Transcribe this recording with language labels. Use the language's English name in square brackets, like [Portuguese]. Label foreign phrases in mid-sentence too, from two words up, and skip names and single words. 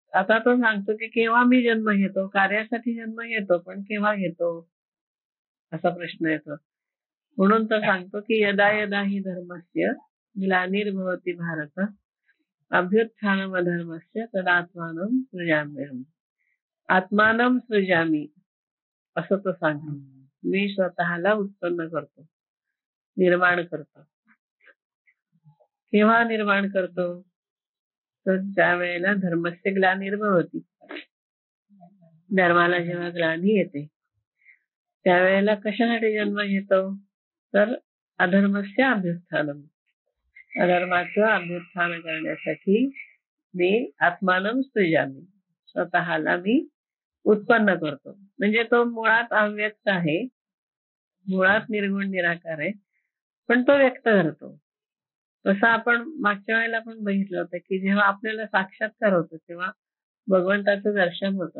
[Marathi] आता तो सांगतो की केव्हा मी जन्म घेतो, कार्यासाठी जन्म घेतो, पण केव्हा घेतो असा प्रश्न येतो. म्हणून तो सांगतो की [Sanskrit] यदा यदा हि धर्मस्य ग्लानिर्भवति भारत अभ्युत्थानमधर्मस्य तदात्मानं सृजाम्यहम्. आत्मानं सृजामी [Marathi] असं तो सांगतो. मी स्वतःला उत्पन्न करतो, निर्माण करतो. केव्हा निर्माण करतो? तर ज्या वेळेला [Sanskrit] धर्मस्य ग्लानिर्भवति, [Marathi] धर्माला जेव्हा ग्लानी येते त्यावेळेला कशासाठी जन्म घेतो? तर [Sanskrit] अधर्मस्य अभ्युत्थानम, [Marathi] अधर्माचं अभ्युत्थान करण्यासाठी मी [Sanskrit] आत्मानं सृजामी, [Marathi] स्वतःला मी उत्पन्न करतो. म्हणजे तो मुळात अव्यक्त आहे, मुळात निर्गुण निराकार आहे, पण तो व्यक्त करतो. तसं आपण मागच्या वेळेला पण बघितलं होतं की जेव्हा आपल्याला साक्षात्कार होतो तेव्हा भगवंताचं दर्शन होतं.